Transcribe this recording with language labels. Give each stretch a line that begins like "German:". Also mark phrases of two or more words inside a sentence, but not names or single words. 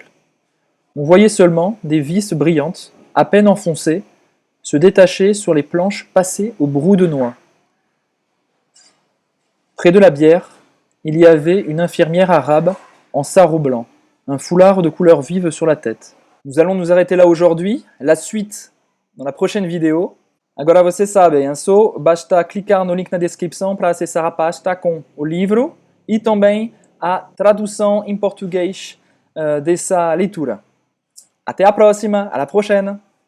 French: On voyait seulement des vis brillantes, à peine enfoncées, se détacher sur les planches passées au brou de noix. Près de la bière, il y avait une infirmière arabe en sarrau blanc, un foulard de couleur vive sur la tête. Nous allons nous arrêter là aujourd'hui. La suite dans la prochaine vidéo.
Portuguese: Agora você sabe, hein? Só basta clicar no link na descrição para acessar a pasta com o livro e também a tradução em português dessa leitura. Até a próxima,
French: à la prochaine!